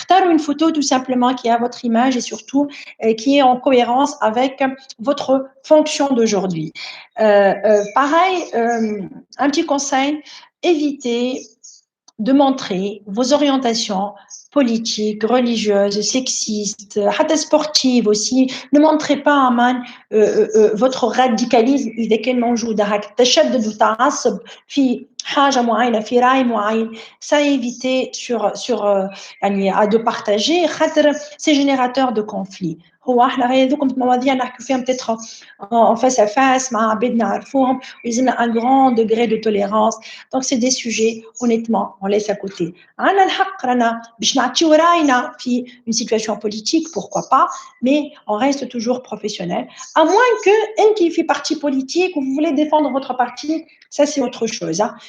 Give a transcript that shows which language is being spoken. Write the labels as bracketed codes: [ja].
[fr] Une photo tout simplement qui a votre image et surtout qui est en cohérence avec votre fonction d'aujourd'hui. Pareil, un petit conseil, évitez de montrer vos orientations politiques, religieuses, sexistes, sportives aussi. Ne montrez pas votre radicalisme [ar] إذا كان موجود تشدد وتعصب في حاجة معينة في رأي معين. [fr] Ça éviter de partager c'est générateur de conflits. [ar] هو احنا هذوك مواضيع نحكي فيها [fr] peut-être en face à face [ar] مع عباد نعرفوهم ويلزمنا [fr] un grand degré de tolérance. Donc c'est des sujets honnêtement on laisse à côté. [ar] عندنا الحق رانا باش نعطيو راينا [fr] في une situation politique pourquoi pas mais on reste toujours professionnel à moins que qui fait parti politique ou vous voulez défendre votre parti ça c'est autre chose hein.